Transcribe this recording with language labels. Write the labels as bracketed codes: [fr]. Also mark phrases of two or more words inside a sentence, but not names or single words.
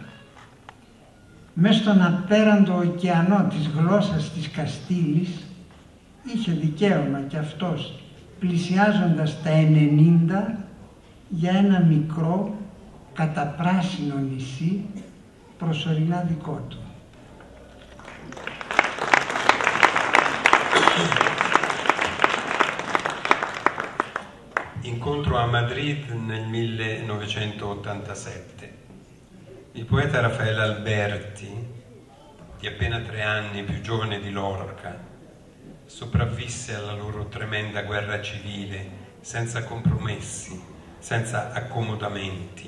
[el] Μες στον απέραντο ωκεανό της γλώσσας της Καστήλης, είχε δικαίωμα κι αυτός, πλησιάζοντας τα 90, για ένα μικρό, καταπράσινο νησί, προσωρινά δικό του. [it] Incontro a Madrid nel 1987. Il poeta Rafael Alberti, di appena 3 anni più giovane di Lorca, sopravvisse alla loro tremenda guerra civile senza compromessi, senza accomodamenti.